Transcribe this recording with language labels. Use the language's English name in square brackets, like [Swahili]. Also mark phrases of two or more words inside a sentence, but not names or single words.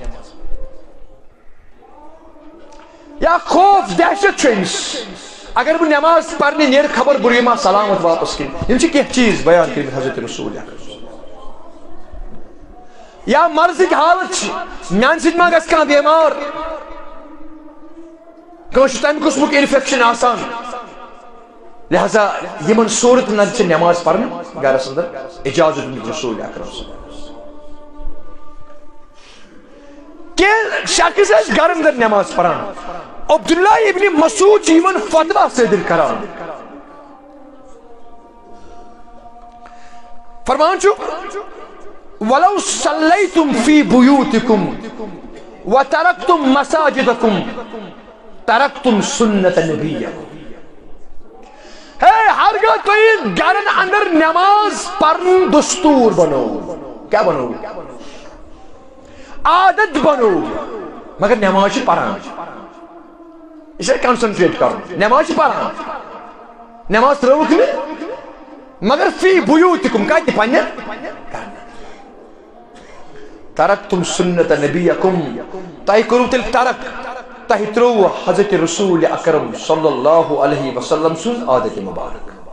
[Kashmiri] یا خوف دہشت چھ امس اگر بہ نماز پڑھنے نیر خبر بریما سلامت واپس کن یم چھ کینٛہہ چیز بیان کر حضرت رسول یا مرضک حالت میان سۭتۍ ما گژھِ کانٛہہ بیمار کٲنٛسہِ چھُ تمہِ قٕسمُک انفیکشن آسان لہذا یمن صورت نظر چھ نماز پڑھن گھرس اندر اجازت رسول اکرم کہ شخص گھر اندر نماز پڑھان عبداللہ ابن مسعود یمن فتوہ صادر کران فرمان چھو [Arabic] ولو صلیتم فی بیوتکم وَتَرَكْتُمْ مَسَاجِدَكُمْ تَرَكْتُمْ سُنَّةَ نَبِيَّكُمْ. [Kashmiri] ہرگاہ تُہۍ گرن اندر نماز پرن دستور بنو. کیا بنو؟ عادت بنو. مگر نماز پران یہ کنسنٹریٹ کرو. نماز پران نماز ترٲوٕکھ نہٕ مگر [Arabic] فی بیوٗتِکُم [Kashmiri] کتہِ پننہِ [Arabic] ترکتم سنت نبیکم. [Kashmiri] تۄہہِ کوٚروٕ تیٚلہِ ترک تۄہہِ ترٛووٕ حضرت رسول اکرم [Arabic] صلی اللہ علیہ وسلم [Kashmiri] سُنٛد عادت مبارک.